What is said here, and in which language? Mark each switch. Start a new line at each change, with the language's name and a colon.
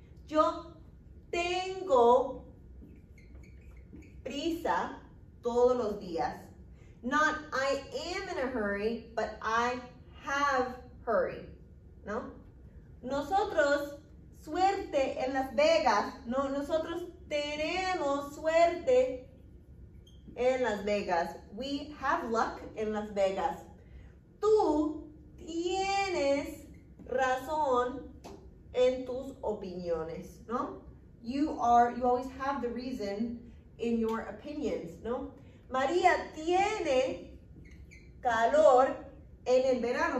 Spanish: Yo tengo prisa todos los días.
English: Not I am in a hurry, but I have hurry, ¿no?
Spanish: Nosotros suerte en Las Vegas. No, nosotros tenemos suerte en Las Vegas.
English: We have luck in Las Vegas.
Spanish: Tú tienes razón en tus opiniones, ¿no?
English: You always have the reason in your opinions, ¿no?
Spanish: María tiene calor en el verano.